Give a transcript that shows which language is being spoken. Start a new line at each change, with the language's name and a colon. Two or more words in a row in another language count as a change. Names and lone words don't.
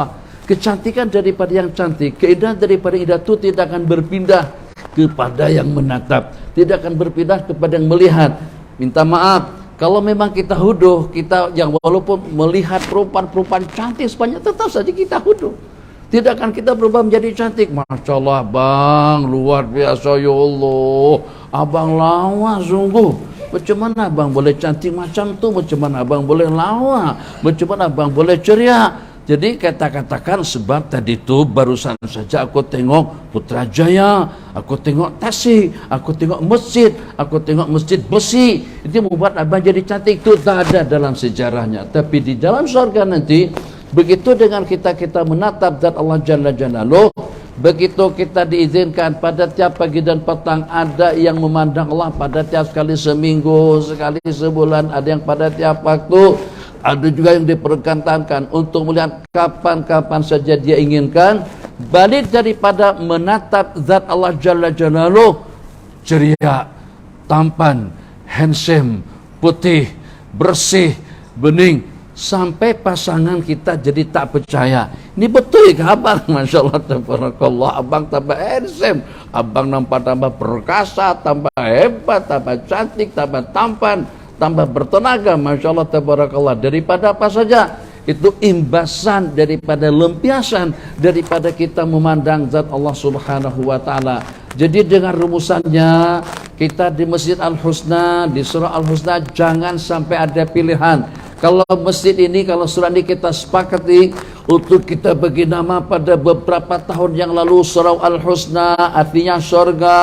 Indonesian: Kecantikan daripada yang cantik, keindahan daripada yang indah itu tidak akan berpindah kepada yang menatap, tidak akan berpindah kepada yang melihat. Minta maaf, kalau memang kita huduh, kita yang walaupun melihat perempuan-perempuan cantik sebanyak, tetap saja kita huduh. Tidak akan kita berubah menjadi cantik.
Arabic: Masya Allah,
Indonesian: Bang, luar biasa,
Arabic: ya Allah.
Malay: Abang lawa sungguh. Macam mana abang boleh cantik macam tu? Macam mana abang boleh lawa? Macam mana abang boleh ceria? Jadi katakan sebab tadi tu barusan saja aku tengok Putrajaya, aku tengok Tasik, aku tengok masjid besi. Itu membuat abang jadi cantik. Itu tak ada dalam sejarahnya.
Indonesian: Tapi di dalam surga nanti, begitu dengan kita menatap zat Allah
Arabic: Jalla Jalaluh,
Indonesian: begitu kita diizinkan pada tiap pagi dan petang, ada yang memandang Allah pada tiap sekali seminggu, sekali sebulan, ada yang pada tiap waktu. Ada juga yang diperkenankan untuk melihat kapan-kapan saja dia inginkan. Balik daripada menatap zat Allah
Arabic: Jalla Jalaluh,
Indonesian: ceria, tampan, handsome, putih, bersih, bening, sampai pasangan kita jadi tak percaya.
Malay: Ini betul ke abang?
Arabic: Masya Allah, tabarakallah,
Malay: abang tambah handsome, abang nampak tambah perkasa, tambah hebat, tambah cantik, tambah tampan, tambah bertenaga.
Arabic: Masya Allah, tabarakallah.
Malay: Daripada apa saja? Itu imbasan daripada lempiasan daripada kita memandang zat Allah
Arabic: Subhanahu wa ta'ala.
Indonesian: Jadi dengan rumusannya, kita di Masjid Al-Husna, di surah Al-Husna, jangan sampai ada pilihan. Kalau masjid ini, kalau surah ini kita sepakati untuk kita bagi nama pada beberapa tahun yang lalu, surah Al-Husna artinya surga.